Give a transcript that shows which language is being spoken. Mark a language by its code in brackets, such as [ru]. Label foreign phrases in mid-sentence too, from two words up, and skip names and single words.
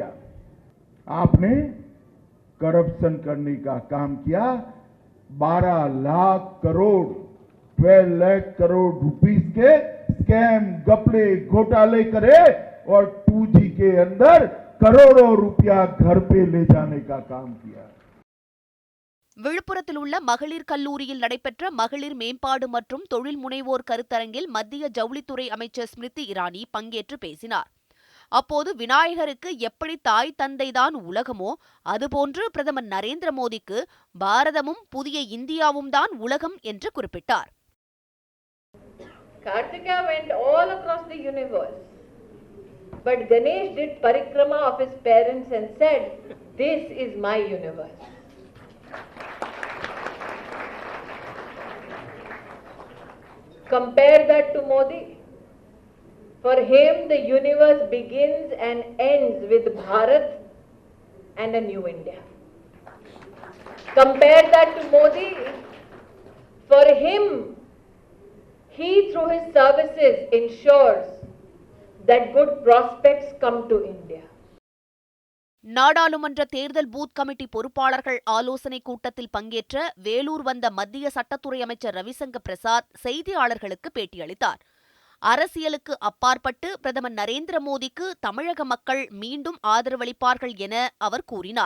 [hi] आपने करप्शन करने का काम किया। 12 लाख करोड़ 12 लाख करोड़ रुपीस के स्कैम, गपले, घोटाले करे और 2G के अंदर करोड़ों रुपया घर पे ले जाने का काम किया। [ta] விழுப்புரத்தில் உள்ள மகளிர் கல்லூரியில் நடைபெற்ற மகளிர் மேம்பாடு மற்றும் தொழில் முனைவோர் கருத்தரங்கில் மத்திய ஜவுளித்துறை அமைச்சர் ஸ்மிருதி இரானி பங்கேற்று பேசினார். அப்போது விநாயகருக்கு எப்படி தாய் தந்தைதான் உலகமோ அதுபோன்று பிரதமர் நரேந்திர மோடிக்கு பாரதமும் புதிய இந்தியாவும் தான் உலகம் என்று குறிப்பிட்டார். [en] Kartika went all across the universe, but Ganesh did parikrama of his parents and said, "This is my universe." Compare that to Modi. For him, the universe begins and ends with Bharat and a new India. Compare that to Modi. For him, he through his services ensures that good prospects come to India. [ta] நாடாளுமன்ற தேர்தல் பூத் கமிட்டி பொறுப்பாளர்கள் ஆலோசனைக் கூட்டத்தில் பங்கேற்ற வேலூர் வந்த மத்திய சட்டத்துறை அமைச்சர் ரவிசங்கர் பிரசாத் செய்தியாளர்களுக்கு பேட்டியளித்தார். அரசியலுக்கு அப்பாற்பட்டு பிரதமர் நரேந்திர மோடிக்கு தமிழக மக்கள் மீண்டும் ஆதரவளிப்பார்கள் என அவர் கூறினார்.